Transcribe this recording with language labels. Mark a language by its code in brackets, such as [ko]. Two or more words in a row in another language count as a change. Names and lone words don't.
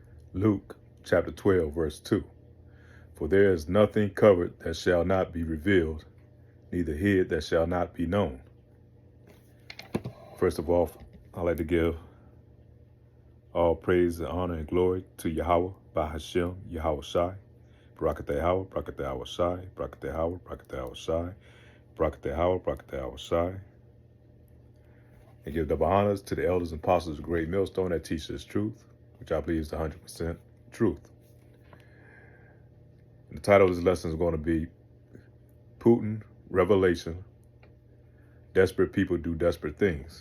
[en] Luke chapter 12, verse 2. For there is nothing covered that shall not be revealed, neither hid that shall not be known. First of all, I'd like to give all praise and honor and glory to [he] Yahweh, Bahashem, Yahweh Shai, [en] Barakatah Yahweh, Barakatah Yahweh Shai, Barakatah Yahweh, Barakatah Yahweh Shai, Barakatah Yahweh, Barakatah Yahweh Shai. And give double honors to the elders and apostles of Great Millstone that teach us truth, which I believe is 100% truth. And the title of this lesson is going to be Putin, Revelation, Desperate People Do Desperate Things.